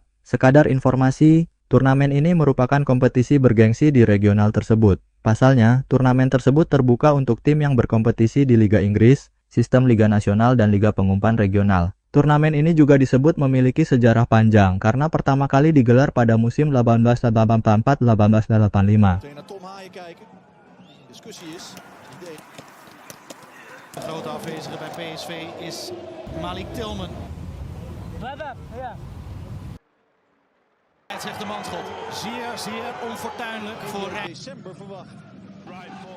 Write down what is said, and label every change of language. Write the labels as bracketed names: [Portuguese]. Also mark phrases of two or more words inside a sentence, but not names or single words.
[Indonesian] Sekadar informasi, turnamen ini merupakan kompetisi bergengsi di regional tersebut. Pasalnya, turnamen tersebut terbuka untuk tim yang berkompetisi di Liga Inggris, Sistem Liga Nasional dan Liga Pengumpan Regional. Turnamen ini juga disebut memiliki sejarah panjang karena pertama kali digelar pada musim 1884-1885. [Dutch] De grote afwezige bij PSV is Malik Tilman. Het zegt de manschot. Zeer onfortuinlijk voor Rijn.